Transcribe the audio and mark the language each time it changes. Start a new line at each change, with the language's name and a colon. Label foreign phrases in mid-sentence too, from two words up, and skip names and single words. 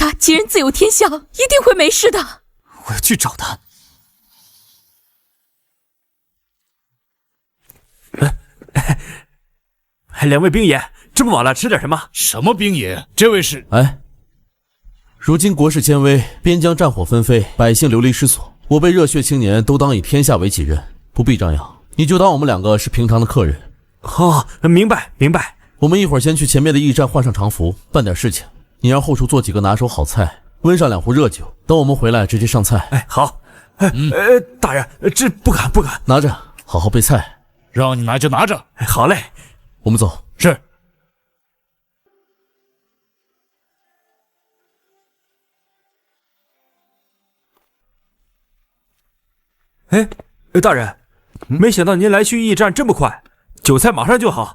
Chinese: 她吉人自有天相，一定會沒事的。我要去找她。兩位兵爺，這麼晚了，吃點什麼？什麼兵爺？這位是…… 哎，如今國勢艱危，邊疆戰火紛飛，百姓流離失所，我輩熱血青年都當以天下為己任，不必張揚。你就當我們兩個是平常的客人。哦，明白明白。我們一會兒先去前面的驛站換上常服，辦點事情。你讓後廚做幾個拿手好菜，溫上2壺熱酒，等我們回來直接上菜。哎，好。大人，這不敢不敢。拿着，好好備菜。讓你拿就拿着。好嘞。我們走。是。哎，大人，沒想到您來去驛站這麼快，酒菜馬上就好。